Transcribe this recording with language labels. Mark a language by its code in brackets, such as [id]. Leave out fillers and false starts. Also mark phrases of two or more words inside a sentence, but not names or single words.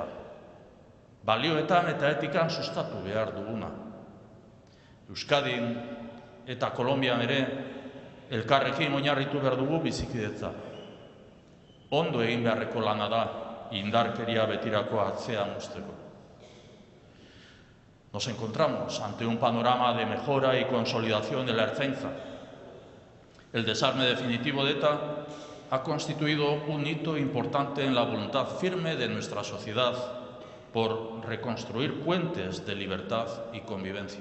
[eu] Balioetan eta etikan sustatu behar duguna. Euskadin eta Kolonbian ere elkarrekin oinarritu behar dugu bizikidetza. Ondo egin beharreko lana da, indarkeria betirako atzean uzteko. [es] Nos encontramos ante un panorama de mejora y consolidación de la Ertzaintza. El desarme definitivo de ETA ha constituido un hito importante en la voluntad firme de nuestra sociedad por reconstruir puentes de libertad y convivencia.